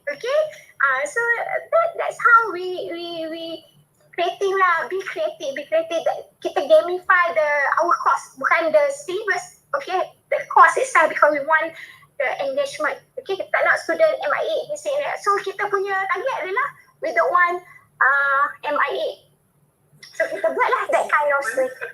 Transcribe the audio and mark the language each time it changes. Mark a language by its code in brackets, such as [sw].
[en] Okay, so that's how we creating lah, be creative. Kita gamify our course, bukan the syllabus. Okay, the course itself, because we want the engagement. [ms] Okay, kita tak nak student MIA misalnya. [en] So [ms] kita punya target adalah [en] we don't want MIA. So [ms] kita buatlah [en] that kind of thing.